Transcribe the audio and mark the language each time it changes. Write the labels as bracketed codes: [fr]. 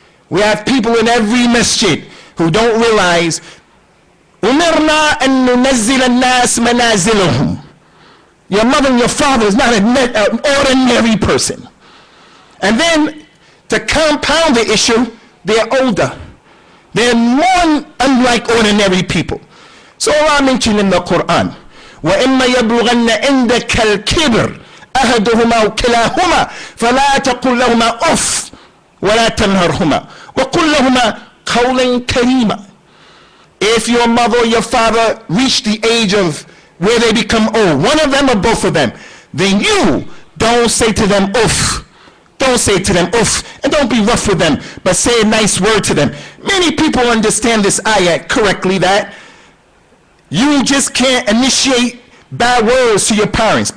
[en] We have people in every masjid who don't realize [ar] umirna an nunazzil an-nas manazilahum. [en] Your mother and your father is not an ordinary person. And then, to compound the issue, they're older. They're more unlike ordinary people. [ar] So Allah mentioned in the Qur'an, وَإِمَّا يَبْلُغَنَّ عِنْدَكَ الْكِبْرِ أَحَدُهُمَا وَكِلَاهُمَا فَلَا تَقُلْ لَهُمَا أُفٍّ وَلَا تَنْهَرْهُمَا وَقُلْ لَهُمَا قَوْلًا كَرِيمًا. [en] If your mother or your father reach the age of where they become old, one of them or both of them, then you don't say to them oof. Don't say to them oof, and don't be rough with them, but say a nice word to them. Many people understand this ayat correctly, that you just can't initiate bad words to your parents.